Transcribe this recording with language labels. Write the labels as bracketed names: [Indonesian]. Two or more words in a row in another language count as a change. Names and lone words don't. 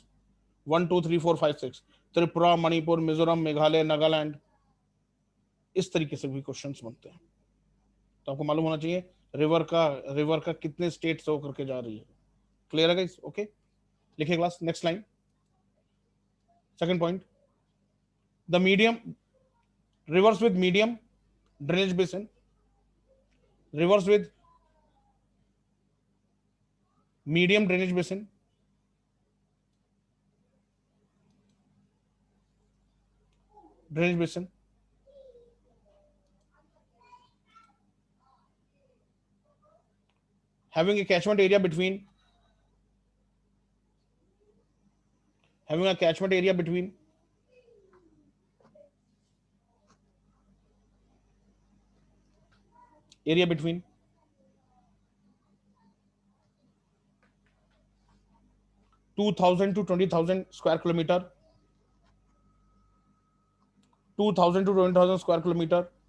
[Hindi] 1 2 3 4 5 6, त्रिपुरा, मणिपुर, मिजोरम, मेघालय, नागालैंड। इस तरीके से भी क्वेश्चंस बनते हैं। तो आपको मालूम होना चाहिए रिवर का कितने स्टेट से होकर के जा रही है। क्लियर है गाइस? ओके, लिखिए क्लास। [English] next line, second point, the medium rivers with medium drainage basin, rivers with medium drainage basin, drainage basin, having a catchment area between having a catchment area between area between 2,000 to 20,000 square kilometer, 2,000 to 20,000 square kilometer,